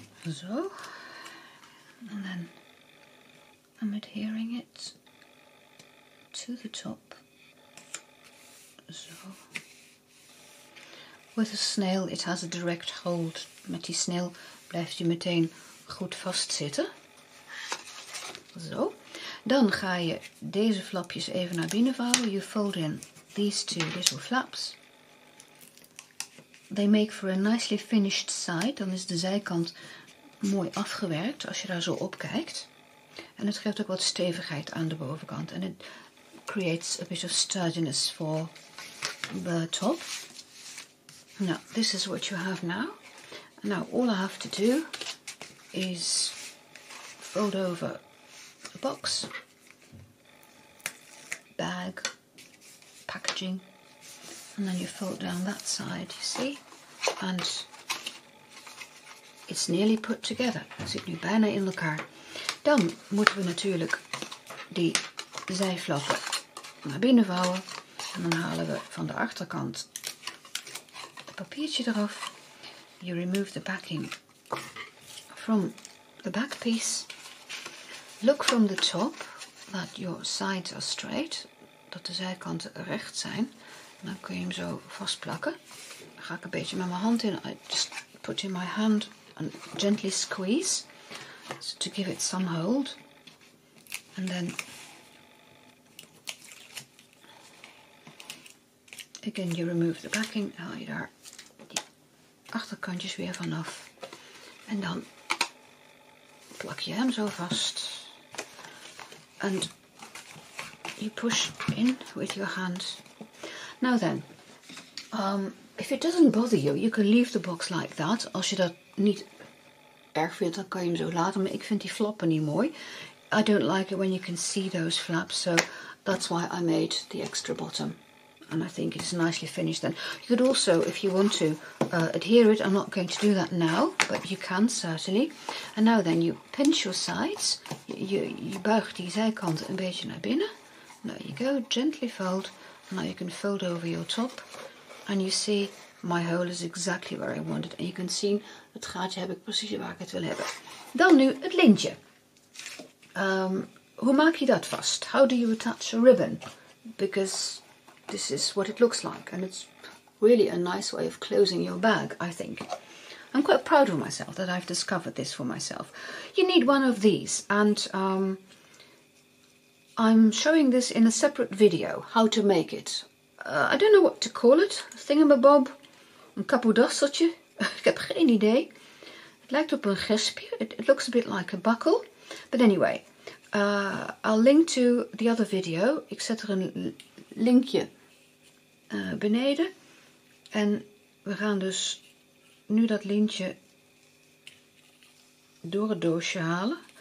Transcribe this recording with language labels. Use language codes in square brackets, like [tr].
[en] So, and then I'm adhering it to the top. So, with a snail it has a direct hold. [nl] Met die snail blijft je meteen goed vastzitten. Zo. Dan ga je deze flapjes even naar binnen vouwen. [en] You fold in these two little flaps. They make for a nicely finished side. [nl] Dan is de zijkant mooi afgewerkt als je daar zo op kijkt. En het geeft ook wat stevigheid aan de bovenkant. [en] En it creates a bit of sturdiness for the top. Now, this is what you have now. Now, all I have to do is fold over the box, bag, packaging, and then you fold down that side, you see, and it's nearly put together. [nl] Het zit nu bijna in elkaar. Dan moeten we natuurlijk die zijflappen naar binnen vouwen. En dan halen we van de achterkant het papiertje eraf. [en] You remove the backing from the back piece. Look from the top that your sides are straight. [nl] Dat de zijkanten recht zijn. En dan kun je hem zo vastplakken. Dan ga ik een beetje met mijn hand in. [en] I just put in my hand and gently squeeze to give it some hold. And then again you remove the backing. [nl] Haal je daar die achterkantjes weer vanaf. En dan plak je hem zo vast. And [en] you push in with your hand. Now then, if it doesn't bother you, you can leave the box like that. [nl] Als je dat niet erg vindt, dan kan je hem zo laten. Maar ik vind die flappen niet mooi. [en] I don't like it when you can see those flaps, so that's why I made the extra bottom. And I think it's nicely finished then. You could also, if you want to, adhere it. I'm not going to do that now, but you can certainly. And now then, you pinch your sides. [nl] Je buigt die zijkanten een beetje naar binnen. [en] There you go, gently fold. Now you can fold over your top. And you see, my hole is exactly where I want it. [nl] En je kunt zien, het gaatje heb ik precies waar ik het wil hebben. Dan nu het lintje. Hoe maak je dat vast? [en] How do you attach a ribbon? Because this is what it looks like. And it's really a nice way of closing your bag, I think. I'm quite proud of myself that I've discovered this for myself. You need one of these. And I'm showing this in a separate video, how to make it. I don't know what to call it. [nl] Thingamabob. Een kapodasseltje. Ik heb geen idee. Het lijkt op een gespje. [en] It looks a bit like a buckle. But anyway, I'll link to the other video. [nl] Ik zet er een linkje beneden. En we gaan dus nu dat lintje door het doosje halen.